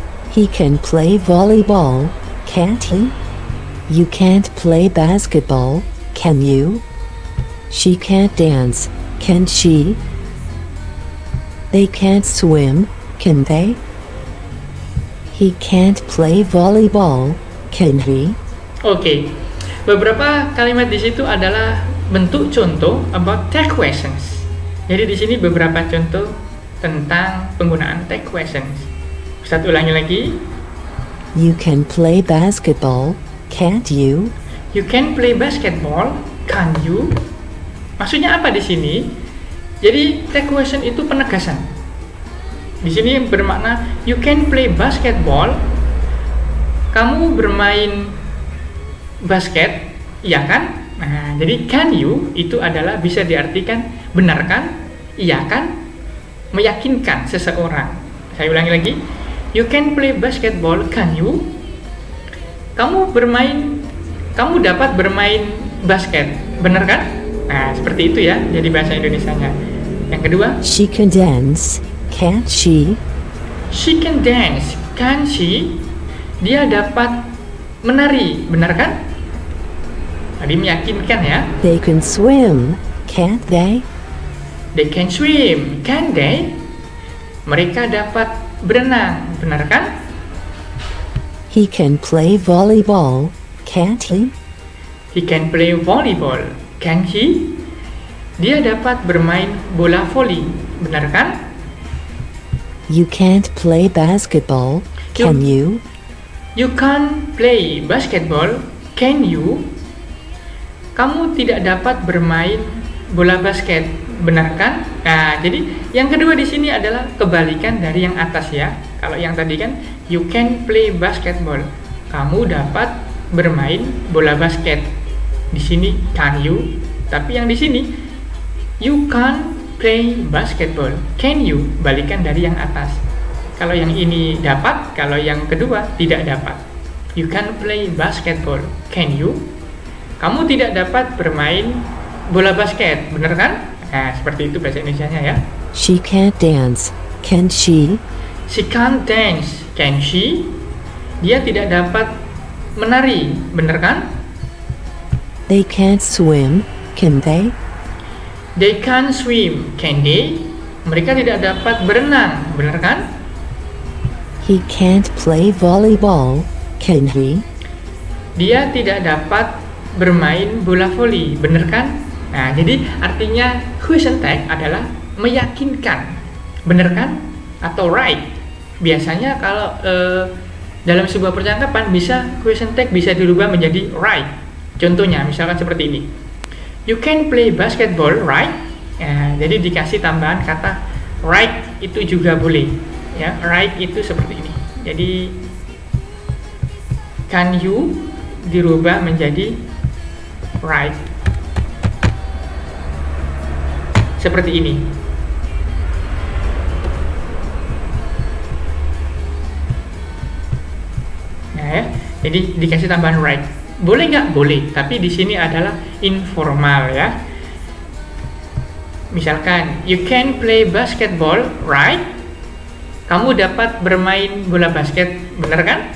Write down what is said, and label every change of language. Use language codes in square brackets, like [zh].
[en] He can play volleyball, can't he? You can't play basketball, can you? She can't dance, can she? They can't swim, can they? He can't play volleyball, can he? [id] Oke, beberapa kalimat di situ adalah bentuk contoh [en] about tag questions. [id] Jadi di sini beberapa contoh tentang penggunaan tag questions. Ustaz ulangi lagi. [en] You can play basketball, can't you? You can play basketball, can you? [id] Maksudnya apa di sini? Jadi tag question itu penegasan. Di sini bermakna [en] you can play basketball. [id] Kamu bermain basket, iya kan? Nah, jadi [en] can you [id] itu adalah bisa diartikan benar kan, iya kan, meyakinkan seseorang. Saya ulangi lagi. [en] You can play basketball, can you? [id] Kamu dapat bermain basket, benar kan? Nah, seperti itu ya, jadi bahasa Indonesianya. Yang kedua, [en] She can dance, can't she? she can dance, can she? [id] Dia dapat menari, benar kan? Tadi meyakinkan ya. [en] They can swim, can't they? They can swim, can they? [id] Mereka dapat berenang, benar kan? [en] He can play volleyball, can't he? He can play volleyball, can he? [id] Dia dapat bermain bola voli, benar kan? [en] You can't play basketball, can you? You can't play basketball, can you? [id] Kamu tidak dapat bermain bola basket, benar kan? Nah, jadi yang kedua di sini adalah kebalikan dari yang atas ya. Kalau yang tadi kan [en] you can play basketball, [id] kamu dapat bermain bola basket. Di sini [en] can you, [id] tapi yang di sini [en] you can't play basketball, can you? [id] Balikan dari yang atas. Kalau yang ini dapat, kalau yang kedua tidak dapat. [en] You can play basketball, can you? [id] Kamu tidak dapat bermain bola basket, benar kan? Nah, seperti itu bahasa Indonesianya ya. [en] She can't dance, can she? She can't dance, can she? [id] Dia tidak dapat menari, benar kan? [en] They can't swim, can they? They can't swim, can they? [id] Mereka tidak dapat berenang, benar kan? [en] He can't play volleyball, can he? [id] Dia tidak dapat bermain bola voli, bener kan? Nah, jadi artinya question tag adalah meyakinkan, bener kan? Atau right. Biasanya kalau dalam sebuah percakapan bisa question tag bisa dirubah menjadi right. Contohnya misalkan seperti ini. [en] You can play basketball, right? [id] Nah, jadi dikasih tambahan kata right itu juga boleh. Ya, right itu seperti ini. Jadi [en] can you [id] dirubah menjadi right seperti ini. Nah ya, jadi dikasih tambahan right. Boleh nggak? Boleh. Tapi di sini adalah informal ya. Misalkan [en] you can play basketball, right? [id] Kamu dapat bermain bola basket, bener kan?